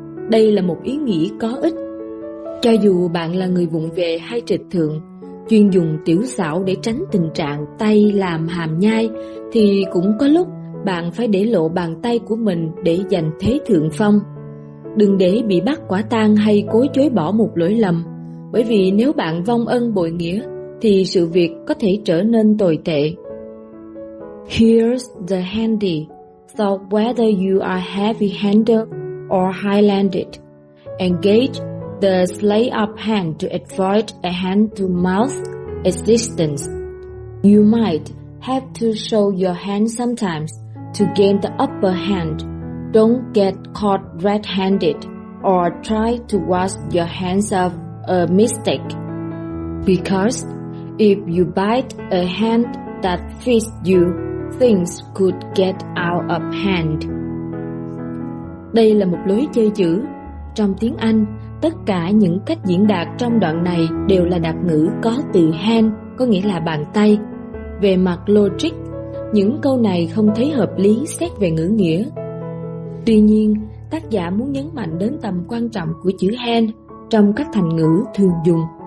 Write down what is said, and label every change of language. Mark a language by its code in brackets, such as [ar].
[vi] Đây là một ý nghĩa có ích. Cho dù bạn là người vụng về hay trịch thượng, chuyên dùng tiểu xảo để tránh tình trạng tay làm hàm nhai, thì cũng có lúc bạn phải để lộ bàn tay của mình để giành thế thượng phong. Đừng để bị bắt quả tang hay cố chối bỏ một lỗi lầm, bởi vì nếu bạn vong ân bội nghĩa thì sự việc có thể trở nên tồi tệ. [en] Here's the handy thought: whether you are heavy-handed or high-handed, engage the slay-up hand to avoid a hand-to-mouth existence. You might have to show your hand sometimes to gain the upper hand. Don't get caught red-handed or try to wash your hands of a mistake. Because if you bite a hand that feeds you, things could get out of hand. [vi] Đây là một lối chơi chữ. Trong tiếng Anh, tất cả những cách diễn đạt trong đoạn này đều là đạp ngữ có từ hand, có nghĩa là bàn tay. Về mặt logic, những câu này không thấy hợp lý xét về ngữ nghĩa. Tuy nhiên, tác giả muốn nhấn mạnh đến tầm quan trọng của chữ hand trong các thành ngữ thường dùng.